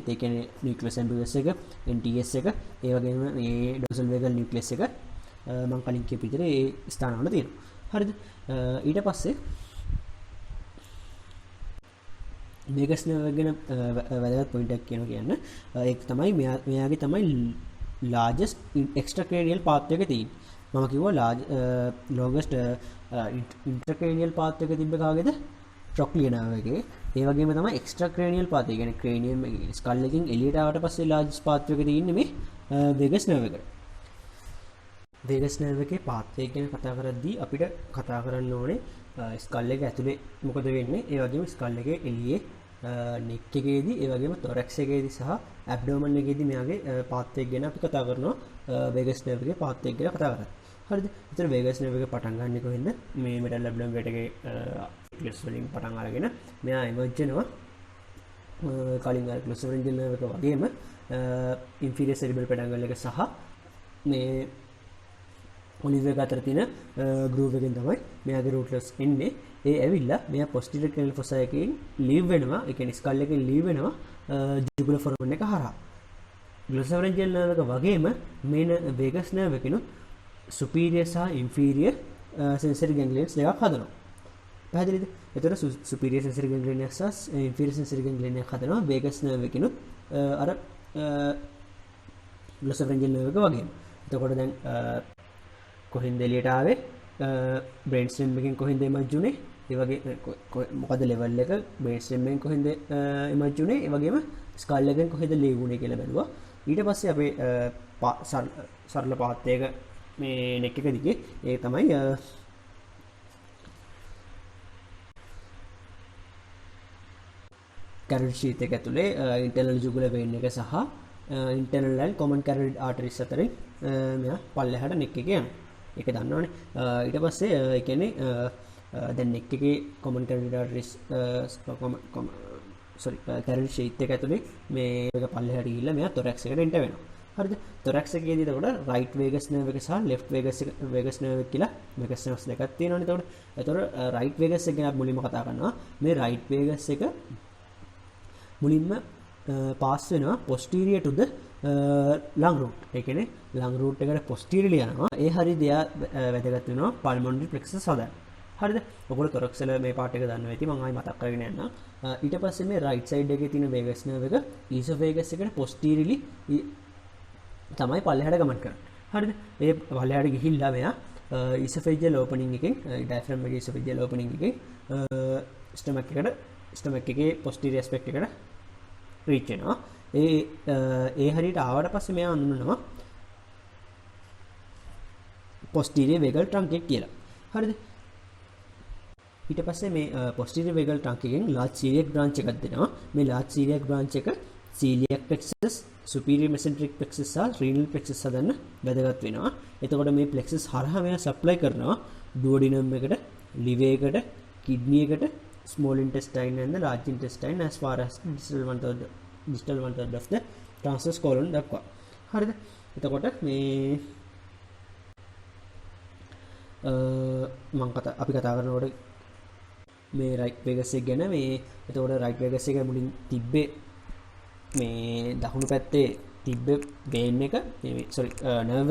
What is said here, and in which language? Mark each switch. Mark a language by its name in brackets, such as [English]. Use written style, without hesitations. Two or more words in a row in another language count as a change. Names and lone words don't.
[Sinhala] ඒ කියන්නේ [English] nucleus ambiguous [Sinhala] එක, NTS එක, ඒ වගේම මේ [English] dorsal vagal nucleus [Sinhala] එක මම කලින් කියපු විදිහට ඒ ස්ථානවල තියෙනවා. හරිද? ඊට පස්සේ [English] vagus nerve [Sinhala] ගැන වැදගත් point එකක් කියන්න ඒක තමයි මෙයාගේ තමයි [English] largest extracranial path [Sinhala] එක තියෙන්නේ. මම කිව්වා [English] longest intracranial path [Sinhala] එක තිබ්බ කාගේද? [English] trochlear nerve [Sinhala] එකේ. ඒ වගේම තමයි [English] extracranial path. [Sinhala] ඒ කියන්නේ [English] cranium skull [Sinhala] එකකින් එළියට ආවට පස්සේ [English] largest path [Sinhala] එක තියෙන්නේ මේ [English] vagus nerve [Sinhala] එකට. [English] vagus nerve [Sinhala] එකේ path එක ගැන කතා කරද්දී අපිට කතා කරන්න ඕනේ skull එක ඇතුලේ මොකද වෙන්නේ? ඒ වගේම skull එකේ එළියේ neck එකේදී, ඒ වගේම thorax එකේදී සහ abdomen එකේදී මෙයාගේ path එක ගැන අපි කතා කරනවා. [English] vagus nerve [Sinhala] එකේ path එක ගැන කතා කරා. හරිද? ඒතර [English] vagus nerve [Sinhala] එක පටන් ගන්න කොහෙන්ද? මේ [English] middle oblongate [Sinhala] එකේ nucleus වලින් පටන් අරගෙන මෙයා emerge වෙනවා. කලින් අර [English] glossopharyngeal nerve [Sinhala] එක වගේම [English] inferior cerebral peduncle [Sinhala] එක සහ මේ ඔලිව් එක අතර තියෙන groove එකෙන් තමයි මෙයාගේ rootless එන්නේ. ඒ ඇවිල්ලා මෙයා [English] posterior cranial fossa [Sinhala] එකෙන් leave වෙනවා. ඒ කියන්නේ skull එකෙන් leave වෙනවා [English] jugular foramen [Sinhala] එක හරහා. [English] glossopharyngeal nerve [Sinhala] එක වගේම මේ [English] vagus nerve [Sinhala] එකෙනුත් superior සහ [English] inferior sensory ganglions [Sinhala] දෙකක් හදනවා. පැහැදිලිද? එතකොට [English] superior sensory ganglion [Sinhala] සහ [English] inferior sensory ganglion [Sinhala] එකක් හදනවා [English] vagus nerve [Sinhala] එකෙනුත් අර [English] glossopharyngeal nerve [Sinhala] එක වගේම. එතකොට දැන් කොහෙන්ද එළියට ආවේ? [English] brain stem [Sinhala] එකෙන් කොහෙන්ද emerge උනේ? ඒ වගේ මොකද level එක [English] brain stem [Sinhala] එකෙන් කොහෙන්ද emerge උනේ? ඒ වගේම skull එකෙන් කොහෙද leave උනේ කියලා බැලුවා. ඊට පස්සේ අපේ සරල path එක මේ neck එක දිගේ ඒ තමයි [English] carotid sheath [Sinhala] එක ඇතුලේ [English] internal jugular vein [Sinhala] එක සහ [English] internal and common carotid arteries [Sinhala] අතරින් මෙයා පල්ලෙහාට neck එක යනවා. ඒක දන්නවනේ. ඊට පස්සේ ඒ කියන්නේ දැන් neck එකේ [English] common carotid arteries carotid sheath [Sinhala] එක ඇතුලේ මේ එක පල්ලෙහාට ගිහිල්ලා මෙයා thorax එකට enter වෙනවා. හරිද? thorax එකේදී එතකොට [English] right vagus nerve [Sinhala] එක සහ [English] left vagus nerve [Sinhala] එක කියලා [English] vagus nerves [Sinhala] දෙකක් තියෙනවානේ. එතකොට [English] right vagus [Sinhala] එක ගැන මුලින්ම කතා කරනවා. මේ [English] right vagus [Sinhala] එක මුලින්ම pass වෙනවා [English] posterior to the lung root. [Sinhala] ඒ කියන්නේ [English] lung root [Sinhala] එකට posteriorly යනවා. ඒ හරිය දෙයා වැදගත් වෙනවා [English] pulmonary plexus [Sinhala] හදන්න. හරිද? ඔයගොල්ලෝ thorax වල මේ part එක දන්නවා ඇති. මම ආයි මතක් කරගෙන යන්නම්. ඊට පස්සේ මේ [English] right side [Sinhala] එකේ තියෙන [English] vagus nerve [Sinhala] එක esophagus එකට posteriorly තමයි පල්ලෙහාට ගමන් කරන්නේ. හරිද? ඒ පල්ලෙහාට ගිහිල්ලා මෙයා [English] esophageal opening [Sinhala] එකෙන් diaphragm එකේ [English] esophageal opening [Sinhala] එකෙන් stomach එකේ [English] posterior aspect [Sinhala] එකට reach වෙනවා. ඒ හරියට ආවට පස්සේ මෙයා අඳුනනවා [English] posterior vagal trunk [Sinhala] එක කියලා. හරිද? ඊට පස්සේ මේ [English] posterior vagal trunk [Sinhala] එකෙන් [English] large celiac branch [Sinhala] එකක් දෙනවා. මේ [English] large celiac branch [Sinhala] එක [English] celiac plexus, superior mesenteric plexus [Sinhala] සහ [English] renal plexus [Sinhala] හදන්න වැදගත් වෙනවා. එතකොට මේ plexus හරහා මෙයා supply කරනවා duodenum එකට, liver එකට, kidney එකට, [English] small intestine and the large intestine as far as distal one third of the transverse colon [Sinhala] දක්වා. හරිද? එතකොට මේ අපි කතා කරනකොට මේ [English] right vagus [Sinhala] එක ගැන මේ එතකොට [English] right vagus [Sinhala] එක මුලින් තිබ්බේ මේ දකුණු පැත්තේ තිබ්බ වේන් එක [English] sorry nerve